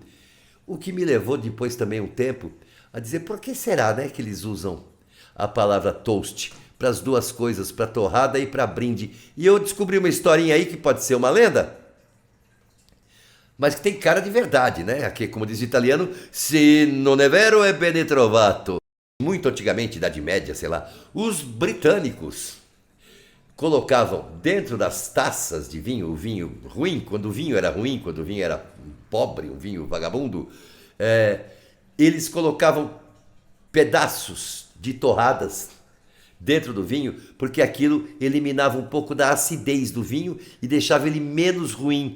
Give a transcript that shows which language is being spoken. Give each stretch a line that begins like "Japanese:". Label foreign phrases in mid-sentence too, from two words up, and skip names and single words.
Portuguese: O que me levou depois também um tempo a dizer, por que será, né, que eles usam a palavra toast para as duas coisas, para torrada e para brinde? E eu descobri uma historinha aí que pode ser uma lenda, mas que tem cara de verdade, né? Aqui, como diz o italiano,
Italian: se non è vero è bene trovato.
Portuguese: Muito antigamente, Idade Média, sei lá, os britânicos colocavam dentro das taças de vinho, o vinho ruim, quando o vinho era ruim, quando o vinho era pobre, um vinho vagabundo, eles colocavam pedaços de torradas dentro do vinho, porque aquilo eliminava um pouco da acidez do vinho e deixava ele menos ruim.